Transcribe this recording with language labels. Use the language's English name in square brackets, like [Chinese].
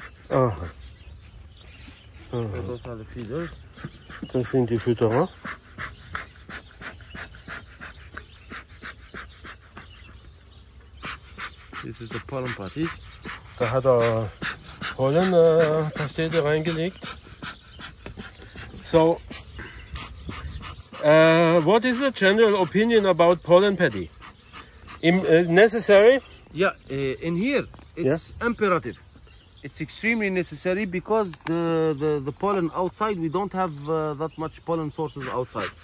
[English] Aha. So those are the feeders. [German] Das sind die Fütterer. [English] This is the pollen patties. [German] Da hat Pollen Pastete reingelegt. [English] So, what is the general opinion about pollen patty? Necessary? Yeah, in here it's imperative. It's extremely necessary because the pollen outside, we don't have that much pollen sources outside.